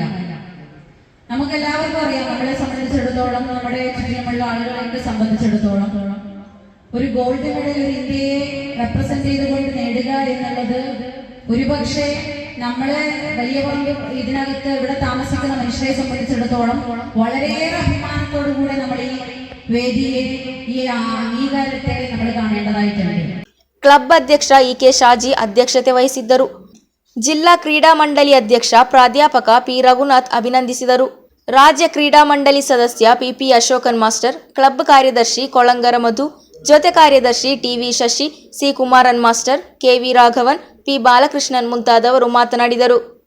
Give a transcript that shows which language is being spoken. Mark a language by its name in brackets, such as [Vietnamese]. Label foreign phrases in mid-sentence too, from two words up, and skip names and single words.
[Malayalam] നമുക്കെല്ലാവർക്കും അറിയാം, നമ്മളെ സംബന്ധിച്ചിടത്തോളം, നമ്മുടെ ചുറ്റിലുമുള്ള ആളുകളെ സംബന്ധിച്ചിടത്തോളം ഒരു [English] gold medal [Malayalam] ഒരു ഇന്ത്യയെ റെപ്രസെന്റ് ചെയ്തുകൊണ്ട് നേടുക എന്നുള്ളത് ഒരുപക്ഷെ നമ്മളെ വലിയ പങ്ക് ഇതിനകത്ത് ഇവിടെ താമസിക്കുന്ന മനുഷ്യരെ സംബന്ധിച്ചിടത്തോളം വളരെയേറെ അഭിമാനത്തോടു കൂടെ നമ്മൾ ഈ വേദിയെ, ഈ അംഗീകാരത്തെ നമ്മൾ കാണേണ്ടതായിട്ടുണ്ട്. [Kannada] ಕ್ಲಬ್ ಅಧ್ಯಕ್ಷ ಇಕೆ ಶಾಜಿ ಅಧ್ಯಕ್ಷತೆ ವಹಿಸಿದ್ದರು. ಜಿಲ್ಲಾ ಕ್ರೀಡಾ ಮಂಡಳಿ ಅಧ್ಯಕ್ಷ ಪ್ರಾಧ್ಯಾಪಕ ಪಿ ರಘುನಾಥ್ ಅಭಿನಂದಿಸಿದರು. ರಾಜ್ಯ ಕ್ರೀಡಾ ಮಂಡಳಿ ಸದಸ್ಯ ಪಿಪಿ ಅಶೋಕನ್ ಮಾಸ್ಟರ್, ಕ್ಲಬ್ ಕಾರ್ಯದರ್ಶಿ ಕೊಳಂಗರ ಮಧು, ಜೊತೆ ಕಾರ್ಯದರ್ಶಿ ಟಿವಿ ಶಶಿ, ಸಿ ಕುಮಾರನ್ ಮಾಸ್ಟರ್, ಕೆವಿ ರಾಘವನ್, ಪಿ ಬಾಲಕೃಷ್ಣನ್ ಮುಂತಾದವರು ಮಾತನಾಡಿದರು.